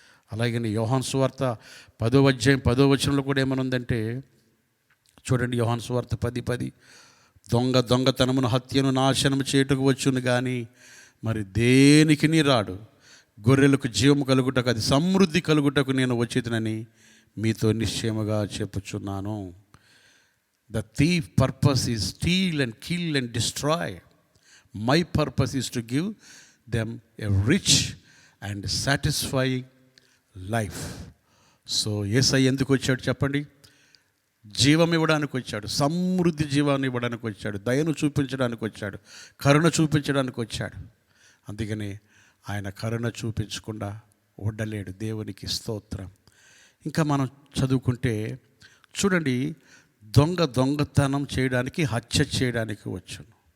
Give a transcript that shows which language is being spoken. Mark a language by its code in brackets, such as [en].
[te] అలాగనే యోహాను సువార్త 10వ అధ్యాయం 10వ వచనంలో కూడా ఏమనుందంటే, చూడండి, యోహాను సువార్త 10:10, దొంగతనమును, హత్యను, నాశనము చేయుటకు వచ్చును కానీ మరి దేనికి రాడు. గొర్రెలకు జీవము కలుగుటకు, అది సమృద్ధి కలుగుటకు నేను వచ్చేదనని మీతో నిశ్చయముగా చెప్పుచున్నాను. [en] The thief purpose is steal and kill and destroy. My purpose is to give them a rich and satisfying life. [te] So యేసయ్య ఎందుకు వచ్చాడు చెప్పండి? జీవం ఇవ్వడానికి వచ్చాడు, సమృద్ధి జీవాన్ని ఇవ్వడానికి వచ్చాడు, దయను చూపించడానికి వచ్చాడు, కరుణ చూపించడానికి వచ్చాడు. అందుకని ఆయన కరుణ చూపించకుండా ఉండలేడు. దేవునికి స్తోత్రం. ఇంకా మనం చదువుకుంటే చూడండి, దొంగతనం చేయడానికి, హత్య చేయడానికి వచ్చును.